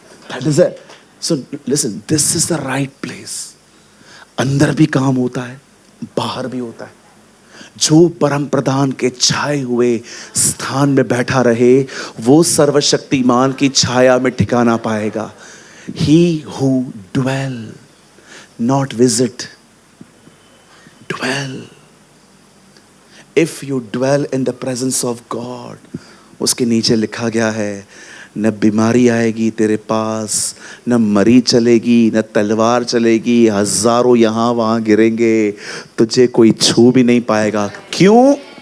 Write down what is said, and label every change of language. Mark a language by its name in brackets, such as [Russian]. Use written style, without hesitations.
[English] That is it. So listen, this is the right place. [Hindi] अंदर भी काम होता है, बाहर भी होता है। जो परम प्रधान के छाए हुए स्थान में बैठा रहे, वो सर्वशक्तिमान की छाया में ठिकाना पाएगा। [English] He who dwell, not visit, dwell. If you dwell in the presence of God, [Hindi] उसके नीचे लिखा गया है, न बीमारी आएगी तेरे पास, न मरी चलेगी, न तलवार चलेगी, हजारों यहां वहां गिरेंगे, तुझे कोई छू भी नहीं पाएगा। क्यों?